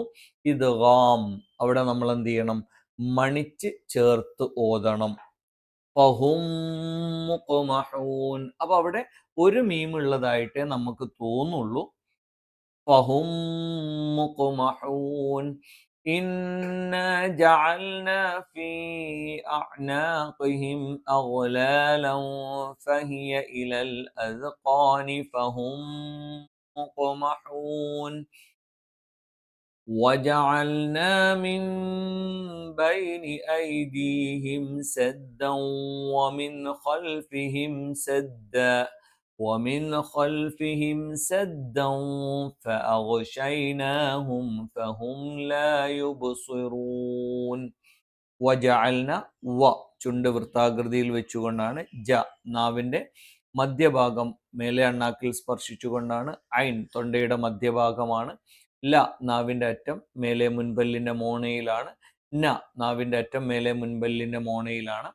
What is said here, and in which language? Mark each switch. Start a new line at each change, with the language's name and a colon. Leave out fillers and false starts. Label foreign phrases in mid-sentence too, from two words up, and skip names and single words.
Malayalam: ഇദ്ഗാം അവിടെ നമ്മൾ എന്ത് ചെയ്യണം? മണിച്ച് ചേർത്ത് ഓതണം.
Arabic: فهم مقمحون.
Malayalam: അപ്പൊ അവിടെ ഒരു മീം ഉള്ളതായിട്ടേ നമുക്ക് തോന്നുള്ളൂ.
Arabic: فهم مقمحون. إنا جعلنا في أعناقهم أغلالا فهي إلى الأذقان فهم مقمحون وجعلنا من بين أيديهم سدا ومن خلفهم سدا ومن خلفهم سدا فأغشيناهم فهم لا يبصرون.
Malayalam: വജഅൽന, വ ചുണ്ട് വൃത്താകൃതിയിൽ വെച്ചുകൊണ്ടാണ്. ജ നാവിൻ്റെ മധ്യഭാഗം മേലെ അണ്ണാക്കിൽ സ്പർശിച്ചുകൊണ്ടാണ്. ഐൻ തൊണ്ടയുടെ മധ്യഭാഗമാണ്. ല നാവിൻ്റെ അറ്റം മേലെ മുൻപല്ലിൻ്റെ മോണയിലാണ്. ന നാവിൻ്റെ അറ്റം മേലെ മുൻപല്ലിൻ്റെ മോണയിലാണ്.